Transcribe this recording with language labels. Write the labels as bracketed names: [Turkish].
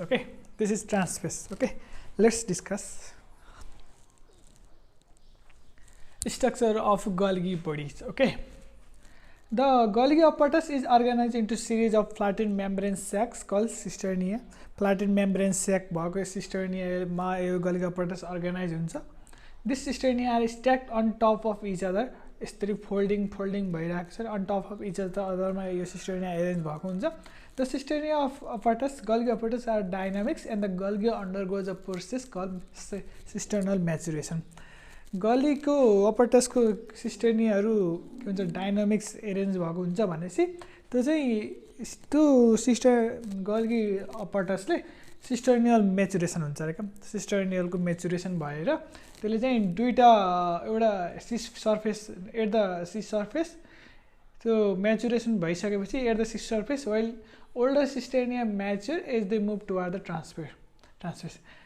[English] Okay, this is trans phase. Okay, let's discuss structure of Golgi bodies. Okay, the Golgi apparatus is organized into series of flattened membrane sacs called cisternae. [Nepali] Flattened membrane sac भएको cisternae मा यो Golgi apparatus organized हुन्छ. [English] This cisternae are stacked on top of each other. [Nepali] यसरी folding भइरहेको छ. On top of each other मा यो cisternae arrange भएको हुन्छ. [English] The cisternae of apparatus, Golgi apparatus are dynamics, and the Golgi undergoes a process called cisternal maturation. [Nepali] Golgi को apparatus को cisternae हरु के भन्छ डायनामिक्स अरेन्ज भएको हुन्छ भनेपछि त्यो चाहिँ त्यो Golgi apparatus ले सिस्टर्नियल मेचुरेसन हुन्छ रे. सिस्टर्नियल को मेचुरेसन भएर त्यसले चाहिँ दुईटा एउटा cease surface at the cis surface त्यो मेचुरेसन भइसकेपछि at the cis surface [English] While older cisternae mature as they move toward the transverse.